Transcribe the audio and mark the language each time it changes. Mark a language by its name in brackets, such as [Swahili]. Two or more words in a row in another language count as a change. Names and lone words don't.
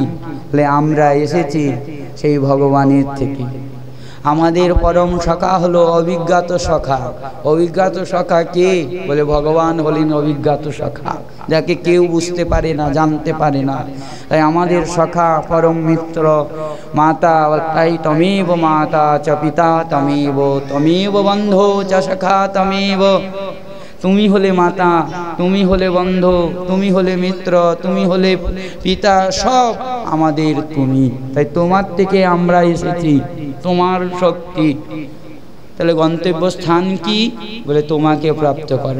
[Bangla] বলে আমরা এসেছি সেই ভগবানের থেকে। আমাদের পরম সখা হলো অভিজ্ঞাত সখা। অভিজ্ঞাত সখা কে? বলে ভগবান হলেন অভিজ্ঞাত সখা, যাকে কেউ বুঝতে পারে না, জানতে পারে না। তাই আমাদের সখা পরম মিত্র মাতা, তাই [Sanskrit] তমেব মাতা চ পিতা তমেব, তমেব বন্ধু চ সখা তমেব। [Bangla] তুমি হলে মাতা, তুমি হলে বন্ধু, তুমি হলে মিত্র, তুমি হলে পিতা, সব আমাদের তুমি। তাই তোমার থেকে আমরা এসেছি, তোমার শক্তি। তাহলে গন্তব্য স্থান কি? বলে তোমাকে প্রাপ্ত করা।